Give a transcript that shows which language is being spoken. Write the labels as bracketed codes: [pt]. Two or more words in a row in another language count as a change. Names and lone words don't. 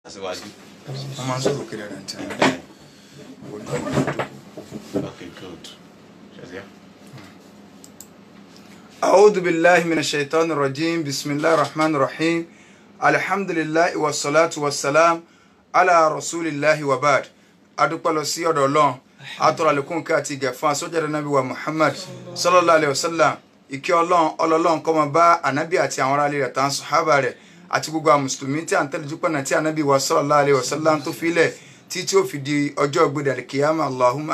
[yo] Aṣíwájú. Wọ́n máa ń sọ̀rọ̀ kiri ẹ̀rọ ntí. [en] Okay, good. [ar] أعوذ بالله من الشيطان الرجيم بسم الله الرحمن الرحيم الحمد لله والصلاة والسلام على رسول الله وبعد [yo] adúpẹ́ lọ sí ọ̀dọ̀ Ọlọ́run atọrọ àlékún kí àti ìgẹ̀fún asọ́jáde nàbí wa Muhammad [ar] صلى الله عليه وسلم [yo] ìkẹ́ Ọlọ́run kó máa bá ànábì àti àwọn aráàlú rẹ̀ tán sàhábà rẹ̀ àti gbogbo àwọn mùsùlùmí tí à ń tẹ̀lé jùpọ̀nà tí ànábì wa [ar] صلى الله عليه وسلم [yo] tó filẹ̀ tí ó fi di ọjọ́ gbẹdẹ alikiyama Allahumma